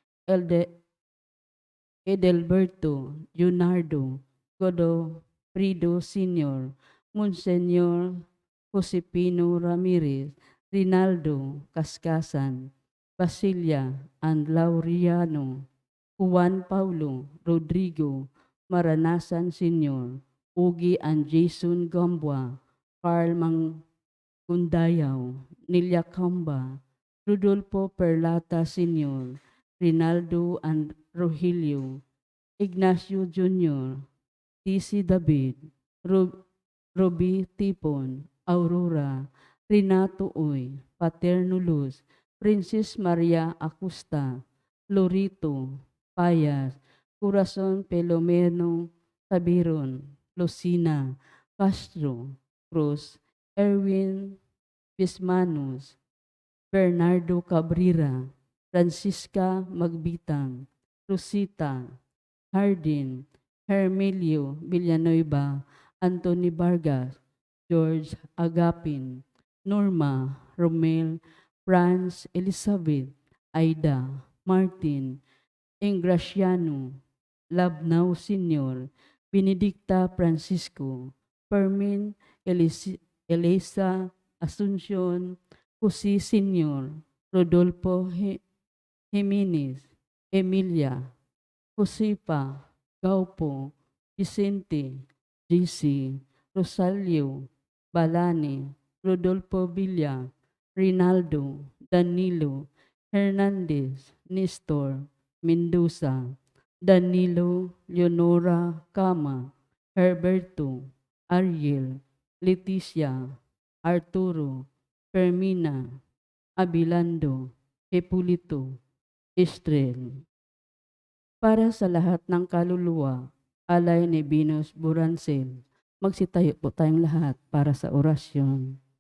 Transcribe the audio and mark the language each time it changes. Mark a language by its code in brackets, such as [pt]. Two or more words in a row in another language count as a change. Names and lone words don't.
[tl] Edelberto, Leonardo, Godo, Frido Sr., Monsenyor Josepino Ramirez, Rinaldo Kaskasan, Basilia and Laureano, Juan Paulo, Rodrigo, Maranasan Sr., Ugi and Jason Gambua, Carl Mangundayaw, Nilia Camba, Rodolfo Perlata Sr., Rinaldo and Rogelio, Ignacio Jr., T.C. David, Roby Tipon, Aurora, Renato Uy, Paterno Luz, Princess Maria Acosta, Lorito, Payas, Corazon Pelomeno, Tabiron, Lucina, Castro, Cruz, Erwin Bismanus, Bernardo Cabrera, Francisca Magbitang, Rosita, Hardin, Hermelio Villanueva, Anthony Vargas, George Agapin, Norma, Romel, Franz Elizabeth, Aida, Martin, Ingraciano, Labnao Sr., Benedicta Francisco, Fermin Elisa Asuncion, Jose Sr., Rodolfo Jimenez, Emilia, Josepa, Gaupo, Vicente, JC, Rosalio, Balani, Rodolfo Villa, Rinaldo, Danilo, Hernandez, Nestor, Mendoza, Danilo, Leonora Cama, Herberto, Ariel, Leticia, Arturo, Fermina, Abilando, Hipólito, Estrel. Para sa lahat ng kaluluwa, alay ni Venus Burancel, magsitayo po tayong lahat para sa orasyon.